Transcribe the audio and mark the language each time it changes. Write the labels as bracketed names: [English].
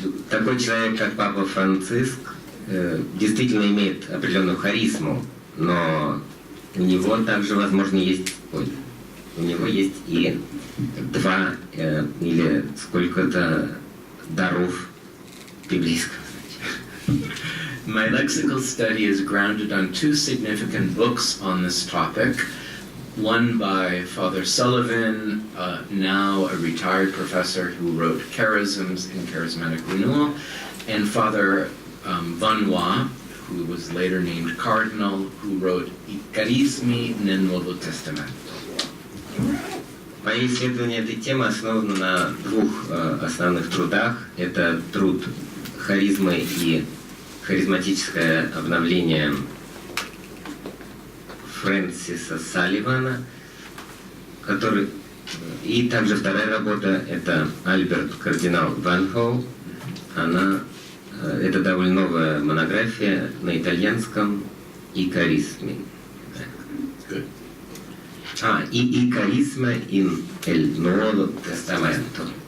[Russian] Такой человек, как Папа Франциск, действительно имеет определенную харизму, но у него также, возможно, есть, у него есть и два или сколько-то даров библейского значения. [English] My lexical study is grounded on two significant books on this topic. One by Father Sullivan, now a retired professor who wrote Charisms and Charismatic Renewal, and Father Vanois, who was later named Cardinal, who wrote I Carismi nel Nuovo Testamento. [Russian] Мои исследования этой темы основаны на двух основных трудах. Это труд харизмы и харизматическое обновление Фрэнсиса Салливана, который... И также вторая работа — это Альберт Кардинал Ванхоу. Это довольно новая монография на итальянском «И каризме». [Italian] «И каризма in el Nuovo Testamento».